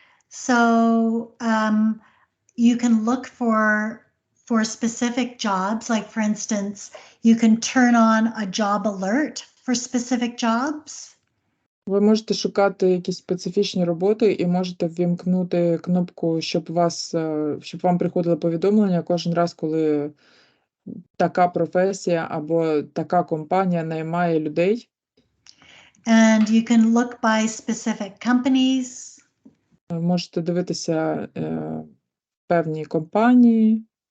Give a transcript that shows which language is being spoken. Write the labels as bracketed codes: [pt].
[en] So you can look for specific jobs. Like for instance, you can turn on a job alert for specific jobs. [uk] Ви можете шукати якісь специфічні роботи і можете ввімкнути кнопку, щоб вам приходило повідомлення кожен раз, коли така професія або така компанія наймає людей. [en] And you can look by specific companies. [uk] Можете дивитися певні компанії.